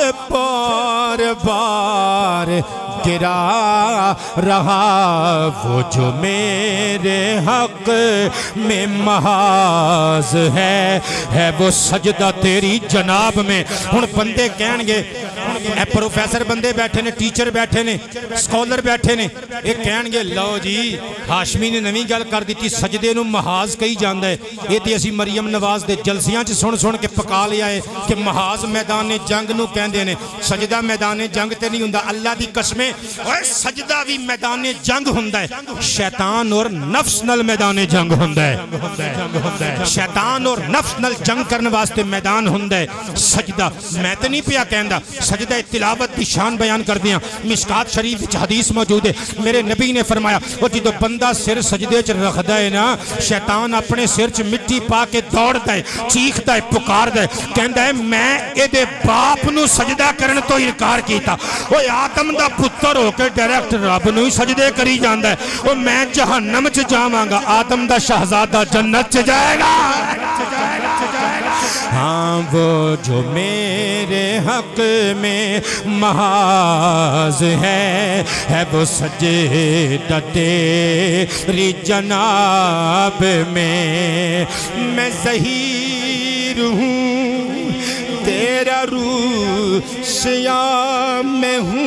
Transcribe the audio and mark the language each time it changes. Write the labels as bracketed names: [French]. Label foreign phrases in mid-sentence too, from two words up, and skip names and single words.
[Urdu] بار بار گرا رہا وہ جو میرے حق میں محاذ ہے وہ سجدہ تیری جناب میں [Punjabi] ہن بندے کہن گے اے پروفیسر بندے بیٹھے نے ٹیچر بیٹھے نے سکولر بیٹھے نے ایک کہن گے لو جی ہاشمی نے نویں گل کر دیتی سجدے نو محاذ کہی جاندہ ہے یہ تے اسی مریم نواز دے جلسیاں چ سن کے پکا لیا ہے کہ محاذ میدان جنگ نو کہندے نے سجدہ میدان جنگ تے نہیں ہوندا اللہ دی قسمیں اوے سجدہ بھی میدان جنگ ہوندا ہے شیطان اور نفس نل میدان جنگ ہوندا ہے شیطان اور نفس نل جنگ کرنے واسطے میدان ہوندا ہے سجدہ میں تے نہیں پیا کہندا سجدہ تلاوت دی شان بیان کر دیا مشکات شریف وچ حدیث موجود ہے میرے نبی نے فرمایا وہ جدو بندہ سر سجدے چ رکھدا ہے نا شیطان اپنے سر چ مٹی پا کے دوڑدا ہے چیخدا ہے پکاردا ہے کہندا ہے میں اے دے باپ نو سجدہ کرن تو انکار کیتا اوے آدم دا پتر ہو کے ڈائریکٹ رب نو ہی سجدے کری جاندا ہے او میں جہنم چ جاواں گا آدم دا شہزادہ جنت چ جائے گا [Urdu] ہاں وہ جو میرے حق میں محاذ ہے وہ سجدہ تیری جناب میں ظہیر ہوں تیرا روح سیاہ میں ہوں